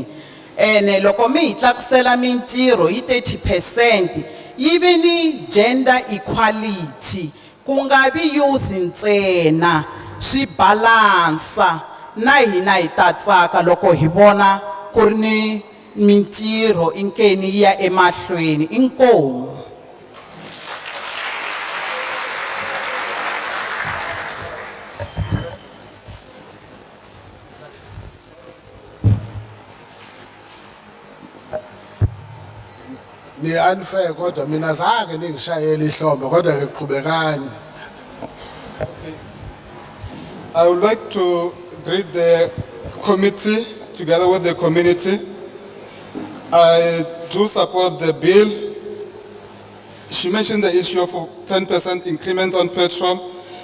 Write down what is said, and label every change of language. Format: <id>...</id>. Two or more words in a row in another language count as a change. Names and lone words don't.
<ts>Ene loko mi hi tlakusela mintirho hi 30%, yi vi ni</ts> <en>gender equality,</en> <ts>ku nga vi youth ntsena, swi balansa na hina hi ta tsaka loko hi vona ku ri ni mintirho inkeni yi ya emahlweni. Inkomu.</ts> <zu>Ni unfair kodwa mina zange ningishayele ihlombe kodwa ngiqhubekani.</zu> <en>I would like to greet the committee together with the community. I do support the bill. She mentioned the issue of 10% increment on petrol.</en>